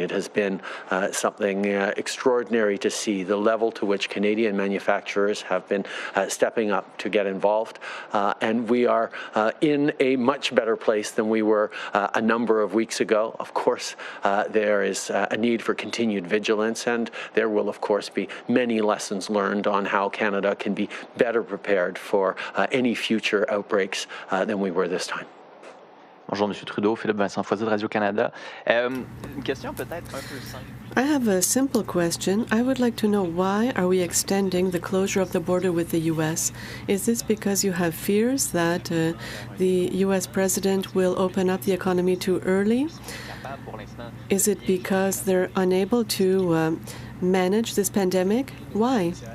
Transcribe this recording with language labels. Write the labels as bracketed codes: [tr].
[en] It has been something extraordinary to see the level to which Canadian manufacturers have been stepping up to get involved, and we are in a much better place than we were a number of weeks ago. Of course, there is a need for continued vigilance, and there will, of course, be many lessons learned on how Canada can be better prepared for any future outbreaks than we were this time. [fr] Bonjour, Monsieur Trudeau. Philippe Vincent Foisy de Radio-Canada. Une question peut-être un peu simple. [en] I have a simple question. I would like to know, why are we extending the closure of the border with the U.S.? Is this because you have fears that the U.S. president will open up the economy too early? Is it because they're unable to manage this pandemic? Why?